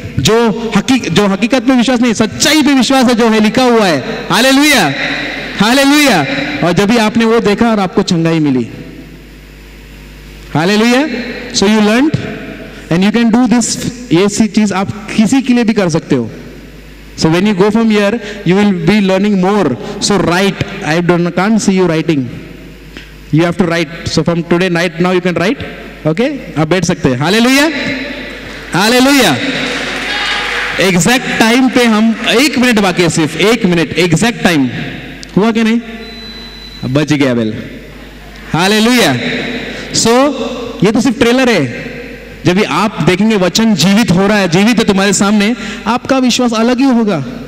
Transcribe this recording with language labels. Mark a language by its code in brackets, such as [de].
[hi] जो हकीकत पे विश्वास नहीं है, सच्चाई पे विश्वास है जो है लिखा हुआ है. हालेलुया. हालेलुया. और जब भी आपने वो देखा और आपको चंगाई मिली. Hallelujah. [en] So you learn and you can do this. [hi] ये चीज आप किसी के लिए भी कर सकते हो. [en] So when you go from here, you will be learning more. So write. Can't see you writing. You have to write. So from today night now you can write. [hi] Okay? आप बैठ सकते हैं. Hallelujah. Hallelujah. एग्जैक्ट टाइम पे हम 1 minute बाकी है. सिर्फ 1 minute. Exact time हुआ कि नहीं? बच गया बेल. हालेलुया. सो ये तो सिर्फ ट्रेलर है. जब भी आप देखेंगे वचन जीवित हो रहा है, जीवित है तुम्हारे सामने, आपका विश्वास अलग ही होगा.